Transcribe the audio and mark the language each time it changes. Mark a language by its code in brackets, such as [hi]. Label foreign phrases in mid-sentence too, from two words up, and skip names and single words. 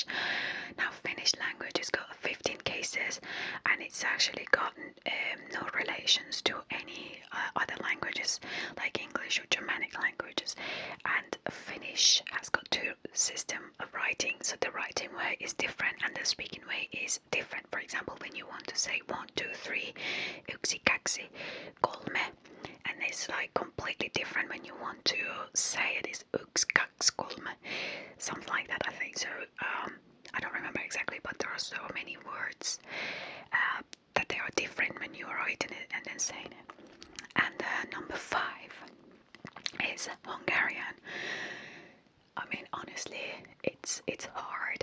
[en] Now Finnish language has got 15 cases, and it's actually got no relations to any other languages like English or Germanic languages. And Finnish has got 2 systems of writing, so the writing way is different and the speaking way is different. For example, when you want to say 1, 2, 3, [fi] yksi, kaksi, kolme, [en] and it's like completely different when you want to say it is [fi] yksi, kaksi, kolme, [en] something like that, I think. So I don't remember exactly, but there are so many words that they are different when you are writing it and then saying it. And number 5 is Hungarian. I mean, honestly, it's hard.